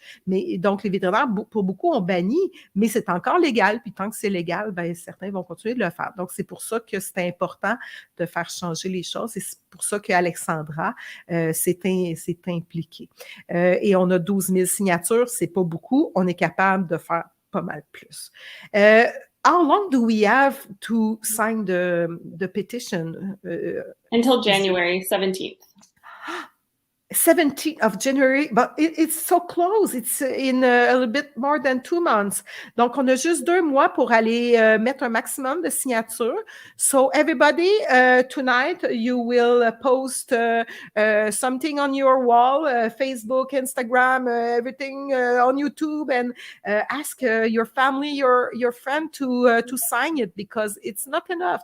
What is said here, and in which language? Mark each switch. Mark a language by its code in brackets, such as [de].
[fr] Mais donc, les vétérinaires, pour beaucoup, ont banni, mais c'est encore légal. Puis tant que c'est légal, ben, certains vont continuer de le faire. Donc, c'est pour ça que c'est important de faire changer les choses. Et c'est pour ça qu'Alexandra s'est impliquée. Et on a 12 000 signatures. C'est pas beaucoup. On est capable de faire pas mal plus. [en] How long do we have to sign the petition? Until January 17th. 17th of January, but it's so close. It's in a little bit more than 2 months. [fr] Donc, on a juste 2 mois pour aller mettre un maximum de signatures. [en] So, everybody, tonight, you will post something on your wall, Facebook, Instagram, everything on YouTube, and ask your family, your friend to sign it, because it's not enough.